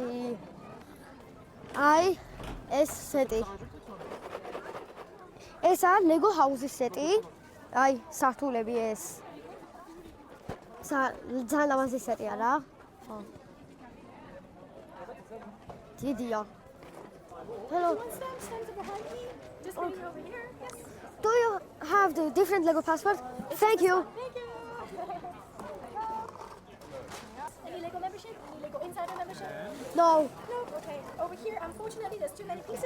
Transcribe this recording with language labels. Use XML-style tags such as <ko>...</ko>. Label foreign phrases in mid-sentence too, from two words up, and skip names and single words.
<ka>აი, ეს სეტი. ესაა ლეგო ჰაუსის სეტი. აი, სართულები ეს. ძალიან ლამაზი სეტია რა. ხო. დიდია.</ka> <en>Hello. Do you have the different Lego passport? Thank you. Any Lego membership? Any Lego Insider membership? No. No? Okay. Over here, unfortunately, there's too many pieces.</en>